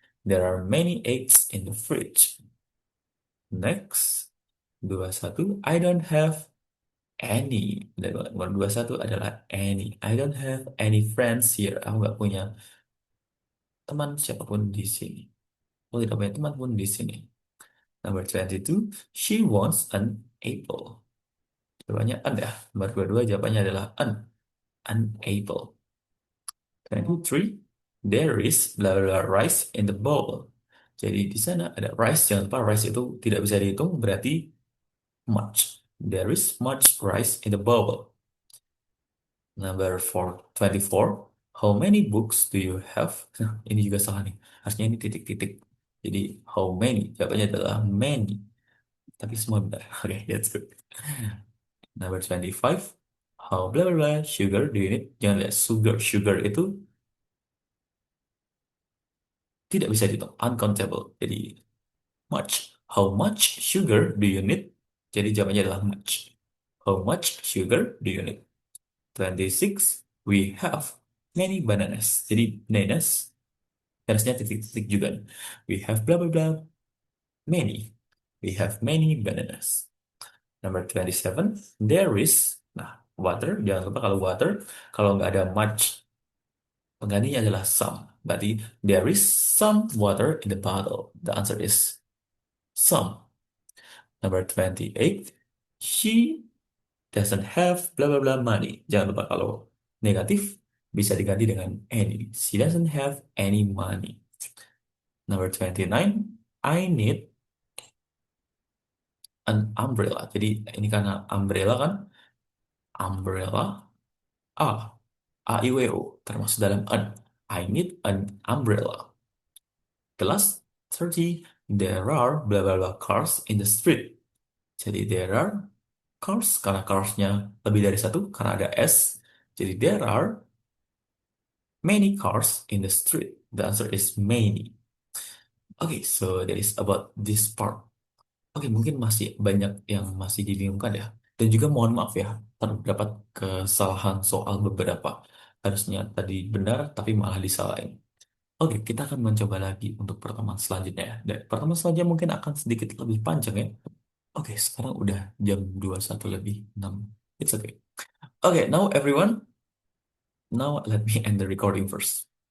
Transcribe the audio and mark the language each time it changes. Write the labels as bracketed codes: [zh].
[en] There are many eggs in the fridge. Next, 21. I don't have any. [id] Nomor 21 adalah [en] any. I don't have any friends here. [id] Aku nggak punya teman siapapun di sini. Aku tidak punya teman pun di sini. [en] Number 22. She wants an apple. [id] Jawabannya an ya. Nomor 22 jawabannya adalah an. [en] An apple. 23. There is blah blah blah rice in the bowl. [id] Jadi di sana ada rice. Jangan lupa rice itu tidak bisa dihitung, berarti much. [en] There is much rice in the bowl. Number 24. How many books do you have? [id] Nah, ini juga salah nih. Harusnya ini titik-titik. Jadi [en] how many? [id] Jawabannya adalah many. Tapi semua benar. Oke, [en] that's good. Number 25. How blah blah blah sugar do you need? [id] Jangan lihat sugar. Sugar itu Tidak bisa dihitung. Uncountable. Jadi much. [en] How much sugar do you need? [id] Jadi jawabannya adalah much. [en] How much sugar do you need? 26. We have many bananas. [id] Jadi bananas harusnya titik-titik juga. [en] We have blah blah blah. Many. We have many bananas. Number 27. There is. Nah, water. [id] Jangan lupa kalau [en] water. [id] Kalau nggak ada much, penggantinya adalah some. [en] Berarti there is some water in the bottle. The answer is some. Number 28. She doesn't have blah blah blah money. [id] Jangan lupa kalau negatif bisa diganti dengan any. [en] She doesn't have any money. Number 29. I need an umbrella. [id] Jadi ini karena umbrella kan, umbrella A, A-I-W-O, termasuk dalam an. [en] I need an umbrella. The last 30, there are blah blah blah cars in the street. [id] Jadi [en] there are cars, [id] karena carsnya lebih dari satu, karena ada S. [en] Jadi there are many cars in the street. The answer is many. Okay, so that is about this part. [id] Oke, mungkin masih banyak yang masih dibingungkan ya. Dan juga mohon maaf ya, terdapat kesalahan soal beberapa. Harusnya tadi benar, tapi malah disalahin. Oke, kita akan mencoba lagi untuk pertemuan selanjutnya ya. Dan pertemuan selanjutnya mungkin akan sedikit lebih panjang ya. Oke, sekarang udah jam 21 lebih 6. [en] It's okay. Okay, now everyone, now let me end the recording first.